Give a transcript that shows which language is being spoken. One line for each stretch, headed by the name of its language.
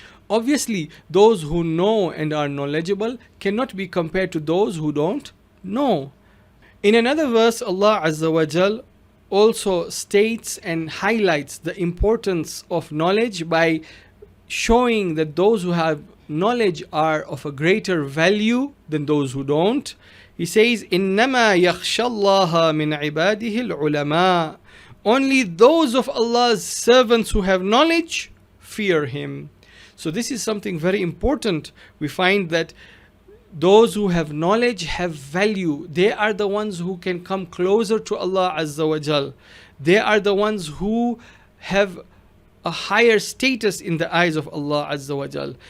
English: Obviously, those who know and are knowledgeable cannot be compared to those who don't know. In another verse, Allah Azza wa Jal also states and highlights the importance of knowledge by showing that those who have knowledge are of a greater value than those who don't. He says,
Arabic: إِنَّمَا يَخْشَى اللَّهَ مِنْ عِبَادِهِ الْعُلَمَاء.
English: Only those of Allah's servants who have knowledge fear Him. So this is something very important. We find that those who have knowledge have value. They are the ones who can come closer to Allah Azza wa Jal. They are the ones who have a higher status in the eyes of Allah Azza wa Jal.